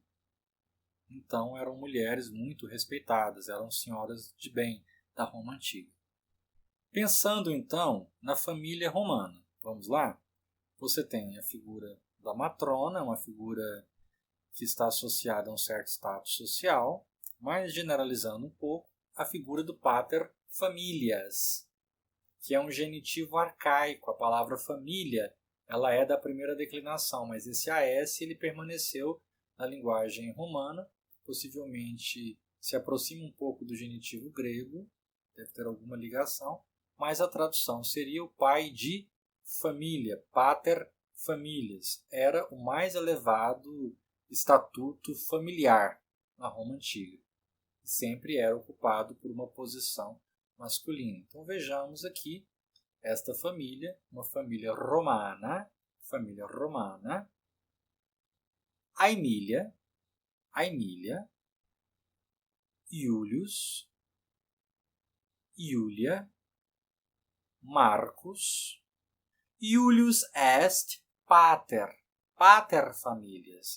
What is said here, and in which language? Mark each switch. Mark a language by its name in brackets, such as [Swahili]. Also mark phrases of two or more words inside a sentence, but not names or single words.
[Portuguese] Então eram mulheres muito respeitadas, eram senhoras de bem da Roma Antiga. Pensando então na família romana, vamos lá? Você tem a figura da matrona, uma figura que está associada a um certo status social, mas generalizando um pouco, a figura do [Latin] pater familias, [Portuguese] que é um genitivo arcaico. A palavra família ela é da primeira declinação, mas esse AS ele permaneceu na linguagem romana, possivelmente se aproxima um pouco do genitivo grego, deve ter alguma ligação, mas a tradução seria o pai de família, [Latin] pater familias. [Portuguese] Era o mais elevado estatuto familiar na Roma Antiga. Sempre era ocupado por uma posição masculina. Então vejamos aqui esta família, uma família romana, Aemilia, Iulius, Iulia, Marcus, [Latin] Iulius est pater familias.